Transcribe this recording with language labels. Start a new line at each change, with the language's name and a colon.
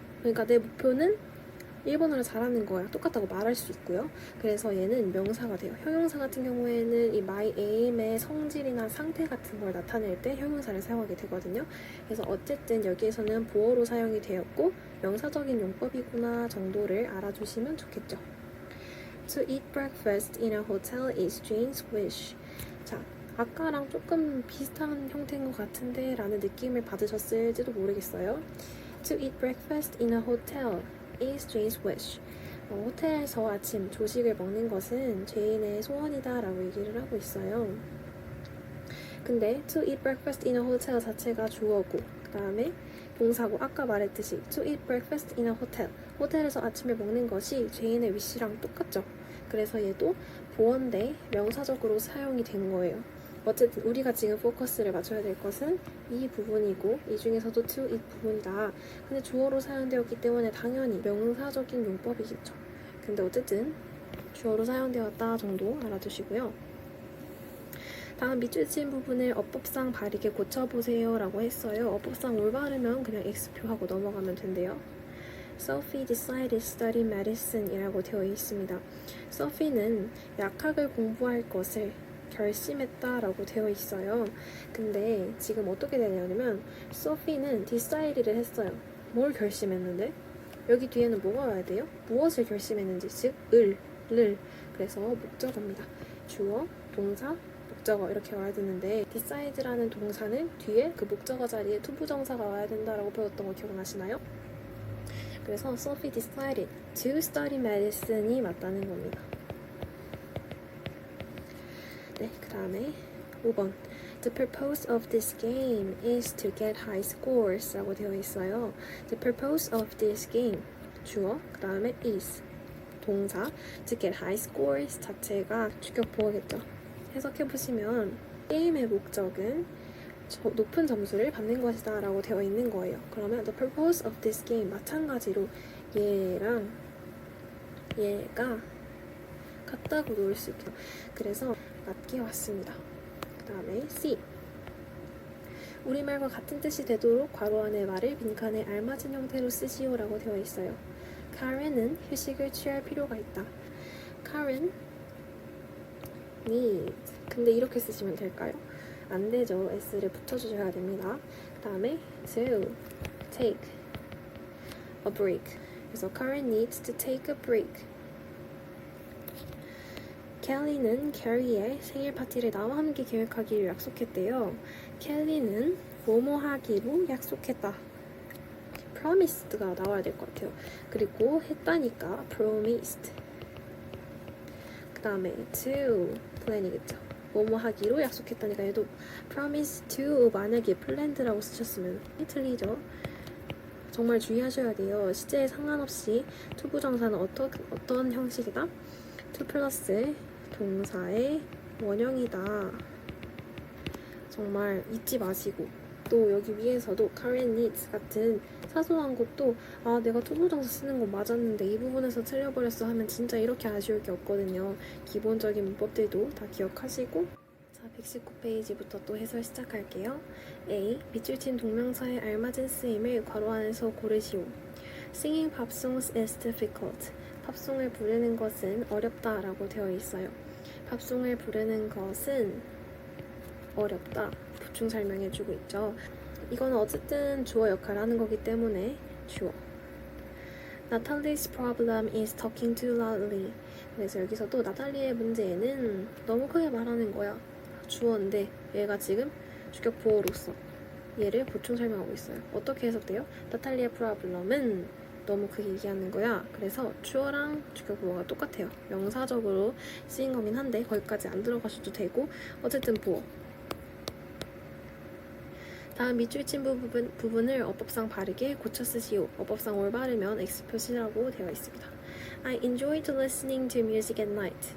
Korean: 그러니까 내 목표는 일본어를 잘하는 거야. 똑같다고 말할 수 있고요. 그래서 얘는 명사가 돼요. 형용사 같은 경우에는 이 my aim의 성질이나 상태 같은 걸 나타낼 때 형용사를 사용하게 되거든요. 그래서 어쨌든 여기에서는 보어로 사용이 되었고 명사적인 용법이구나 정도를 알아주시면 좋겠죠.
English: To eat breakfast in a hotel is Jane's wish.
Korean: 자, 아까랑 조금 비슷한 형태인 것 같은데 라는 느낌을 받으셨을지도 모르겠어요.
English: To eat breakfast in a hotel is Jane's wish.
Korean: 호텔에서 아침 조식을 먹는 것은 제인의 소원이다 라고 얘기를 하고 있어요. 근데
English: to eat breakfast in a hotel
Korean: 자체가 주어고 그 다음에 동사고 아까 말했듯이 to eat breakfast in a hotel 호텔에서 아침을 먹는 것이 제인의 wish랑 똑같죠. 그래서 얘도 보어인데 명사적으로 사용이 된 거예요. 어쨌든 우리가 지금 포커스를 맞춰야 될 것은 이 부분이고 이 중에서도 to eat 부분이다. 근데 주어로 사용되었기 때문에 당연히 명사적인 용법이겠죠. 근데 어쨌든 주어로 사용되었다 정도 알아두시고요. 다음 밑줄 친 부분을 어법상 바르게 고쳐보세요 라고 했어요. 어법상 올바르면 그냥 X표하고 넘어가면 된대요.
English: Sophie decided to study medicine
Korean: 이라고 되어 있습니다. Sophie는 약학을 공부할 것을 결심했다라고 되어 있어요. 근데 지금 어떻게 되냐면 Sophie는 decided를 했어요. 뭘 결심했는데? 여기 뒤에는 뭐가 와야 돼요? 무엇을 결심했는지, 즉 을. 그래서 목적어입니다. 주어, 동사, 목적어 이렇게 와야 되는데 decide라는 동사는 뒤에 그 목적어 자리에 투부정사가 와야 된다라고 배웠던 거 기억나시나요?
English: 그래서 Sophie decided to study medicine
Korean: 이 맞다는 겁니다. 네, 그 다음에 5번
English: The purpose of this game is to get high scores
Korean: 라고 되어 있어요.
English: The purpose of this game 주어, 그 다음에 is 동사 to get high scores
Korean: 자체가 주격 보어겠죠. 해석해보시면 게임의 목적은 높은 점수를 받는 것이다 라고 되어 있는 거예요. 그러면
English: the purpose of this game
Korean: 마찬가지로 얘랑 얘가 같다고 놓을 수 있죠. 그래서 맞게 왔습니다. 그 다음에 C 우리말과 같은 뜻이 되도록 괄호 안의 말을 빈칸에 알맞은 형태로 쓰시오 라고 되어 있어요. Karen은 휴식을 취할 필요가 있다.
English: Karen needs
Korean: 근데 이렇게 쓰시면 될까요? 안 되죠. S를 붙여주셔야 됩니다. 그 다음에
English: to take a break 그래서 Karen needs to take a break.
Korean: 켈리는 캐리의 생일 파티를 나와 함께 계획하기로 약속했대요. 켈리는 뭐뭐 하기로 약속했다. promised가 나와야 될 것 같아요. 그리고 했다니까 promised. 그 다음에 to plan이겠죠. 뭐뭐 하기로 약속했다니까 얘도 promise to 만약에 planned라고 쓰셨으면 틀리죠. 정말 주의하셔야 돼요. 시제에 상관없이 투부정사는 어떤 형식이다? to 플러스 동사의 원형이다. 정말 잊지 마시고 또 여기 위에서도 current needs 같은 사소한 것도 아 내가 투부정사 쓰는 거 맞았는데 이 부분에서 틀려버렸어 하면 진짜 이렇게 아쉬울 게 없거든요. 기본적인 문법들도 다 기억하시고 자 119페이지부터 또 해설 시작할게요. A. 밑줄 친 동명사에 알맞은 쓰임을 괄호 안에서 고르시오.
English: Singing pop songs is difficult.
Korean: 팝송을 부르는 것은 어렵다 라고 되어 있어요. 팝송을 부르는 것은 어렵다. 보충 설명해주고 있죠. 이건 어쨌든 주어 역할을 하는 거기 때문에 주어.
English: Natalie's problem is talking too loudly.
Korean: 그래서 여기서도 나탈리의 문제는 너무 크게 말하는 거야. 주어인데 얘가 지금 주격 보어로서 얘를 보충 설명하고 있어요. 어떻게 해석돼요? 나탈리의 프로블럼은 너무 크게 얘기하는 거야. 그래서 주어랑 주격 보어가 똑같아요. 명사적으로 쓰인 거긴 한데 거기까지 안 들어가셔도 되고 어쨌든 보어. 다음 밑줄 친 부분을 어법상 바르게 고쳐 쓰시오. 어법상 올바르면 X 표시라고 되어 있습니다.
English: I enjoyed listening to music at night.